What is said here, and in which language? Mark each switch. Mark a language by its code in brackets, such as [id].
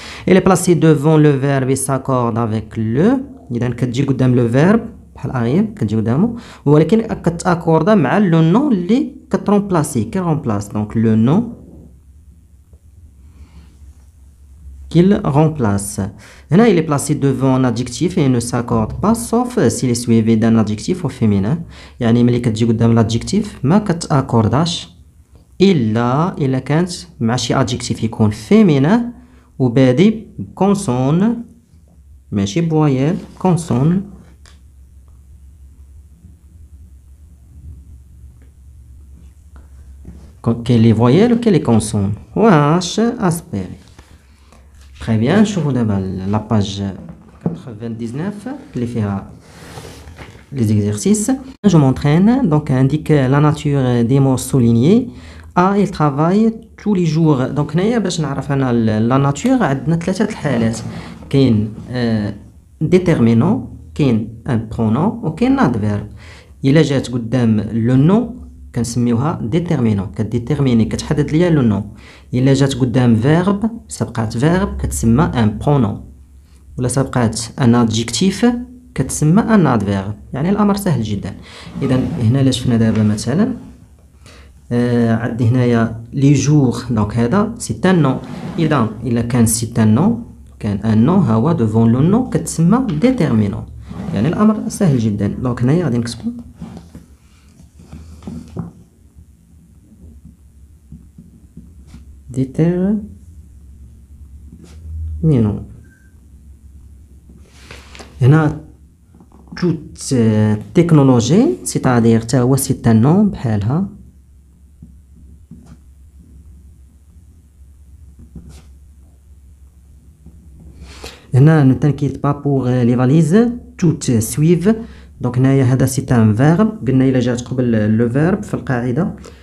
[fr] il est placé devant le verbe s'accorde avec le، [ar] اذا كتجي قدام لو فيرب بحال اغيب كتجي قدامه، ولكن كتاكوردا مع لو نون اللي كترومبلاسي كي رومبلاس. دونك لو نون [fr] qu'il remplace. Là, il est placé devant un adjectif et il ne s'accorde pas sauf s'il est suivi d'un adjectif au féminin. [ar] يعني ملي كتجي قدام l'adjectif ما كتاكورداش إلا كانت مع شي adjectif يكون féminin وبادي بكونسون ماشي بويال، كونسون كاين لي فويال وكاين لي كونسون واش اسبيري. [fr] Très bien, [ar] نشوفوا دابا [fr] la page 99 [ar] اللي فيها [fr] les exercices. Je m'entraîne, donc indique la nature des mots soulignés. A, il travaille tous les jours. [ar] Donc هنايا باش نعرف انا la nature عندنا ثلاثه الحالات، كاين déterminant، كاين un pronom وكاين adverbe. الا جات قدام لو نو كنسميوها ديتيرمينون، كديتيرميني كتحدد ليا لو نو. الا جات قدام فيرب سبقات فيرب كتسمى ان برونون، ولا سبقات ان ادجيكتيف كتسمى ان ادفيرب. يعني الامر سهل جدا. اذا هنا لا شفنا دابا مثلا عندي هنايا لي جور، دونك هذا سي ان نو. اذا الا كان سي ان نو كان ان نو ها هو دوفون لو نو كتسمى ديتيرمينون. يعني الامر سهل جدا. دونك هنايا غادي نكتبو déterminant. [fr] هنا toute technologie c'est-à-dire [ar] تا هو [fr] c'est un nom بحالها. هنا ne t'inquiète pas pour les valises toutes suivent. [ar] دونك هنايا هذا [fr] c'est un verbe، [ar] قلنا إلا جات قبل لو [fr] verbe [ar] في القاعدة